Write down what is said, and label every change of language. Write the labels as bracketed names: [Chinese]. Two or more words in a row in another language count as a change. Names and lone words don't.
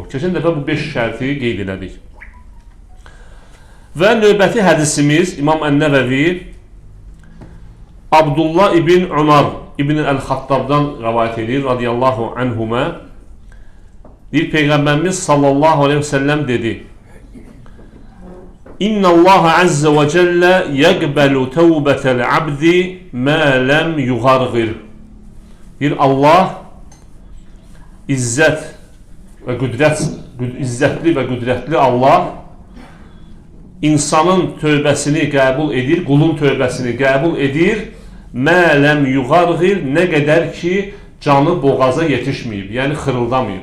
[Azerbaijani] Keçən dəfə bu 5 şərti qeyd elədik. Və növbəti hədisimiz İmam En-Nevevi Abdullah ibn Umar ibn el-Xattabdan rəvayət edir [Arabic] رضي الله عنهما. [Azerbaijani] Bir Peyğəmbərimiz [Arabic] صلى الله عليه وسلم [Azerbaijani] dedi: [Arabic] إن الله عز وجل يقبل توبة العبد ما لم يغرغر. [Azerbaijani] Bir Allah izzətli və qüdrətli Allah insanın tövbəsini qəbul edir, qulun tövbəsini qəbul edir. [Arabic] ما لم يغرغر, [Azerbaijani] nə qədər ki canı boğaza yetişməyib, yəni xırıldamayıb.